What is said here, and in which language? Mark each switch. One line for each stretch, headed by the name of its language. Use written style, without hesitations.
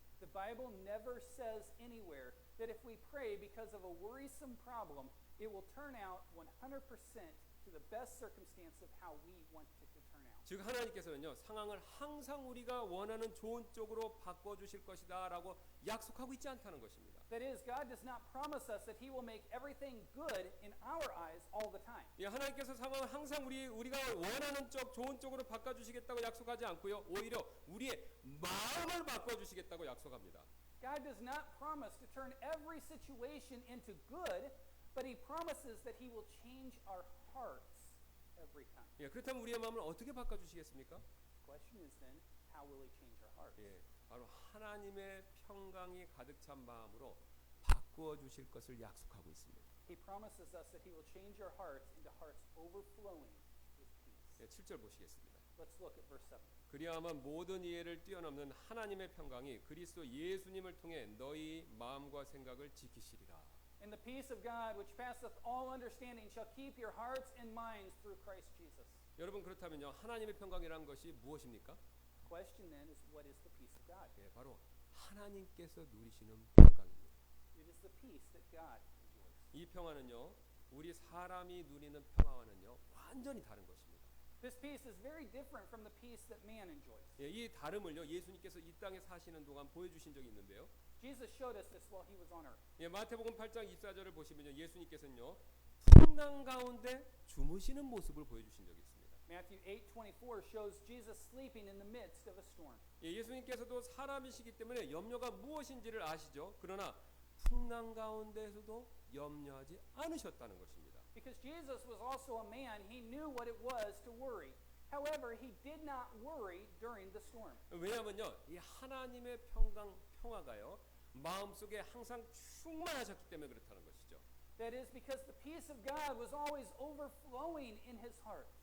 English: The Bible never says anywhere that if we pray because of a worrisome problem, it will turn out 100% to the best circumstance of how we want it to turn out.
Korean: 즉 하나님께서는요, 상황을 항상 우리가 원하는 좋은 쪽으로 바꿔주실 것이다라고 약속하고 있지 않다는 것입니다.
English: That is, God does not promise us that He will make everything good in our eyes all the time.
Korean: 예, 하나님께서 상황을 항상 우리가 원하는 쪽 좋은 쪽으로 바꿔주시겠다고 약속하지 않고요, 오히려 우리의 마음을 바꿔주시겠다고 약속합니다.
English: God does not promise to turn every situation into good, but He promises that He will change our hearts every time.
Korean: 예, 그렇다면 우리의 마음을 어떻게 바꿔주시겠습니까?
English: The question is then, how will He change our hearts?
Korean: 예, 바로 하나님의 평강이 가득 찬 마음으로 바꾸어 주실 것을 약속하고 있습니다.
English: He promises us that He will change our hearts into hearts overflowing with peace.
Korean: 예, 7절 보시겠습니다.
English: Let's look at verse 7.
Korean: 그리하면 모든 이해를 뛰어넘는 하나님의 평강이 그리스도 예수님을 통해 너희 마음과 생각을 지키시리라.
English: And the peace of God, which passeth all understanding, shall keep your hearts and minds through Christ Jesus.
Korean: 여러분, 그렇다면요, 하나님의 평강이라는 것이 무엇입니까?
English: The question then is, what is the peace of God?
Korean: 예, 바로 하나님께서 누리시는 평강입니다.
English: It is the peace that God enjoys.
Korean: 이 평화는요, 우리 사람이 누리는 평화와는요, 완전히 다른 것입니다.
English: This peace is very different from the peace that man enjoys.
Korean: 예, 이 다름을요, 예수님께서 이 땅에 사시는 동안 보여주신 적이 있는데요.
English: Jesus showed us this while He was on earth.
Korean: 예, 마태복음 8장 24절을 보시면요, 예수님께서는요, 풍랑 가운데 주무시는 모습을 보여주신 적이 있습니다.
English: Matthew 8:24 shows Jesus sleeping in the midst of a storm.
Korean: 예, 예수님께서도 사람이시기 때문에 염려가 무엇인지를 아시죠. 그러나 풍랑 가운데에서도 염려하지 않으셨다는 것입니다.
English: Because Jesus was also a man, He knew what it was to worry. However, He did not worry during the storm.
Korean: 왜냐하면요, 이 하나님의 평화가요, 마음속에 항상 충만하셨기 때문에 그렇다는 것이죠.
English: That is because the peace of God was always overflowing in His heart.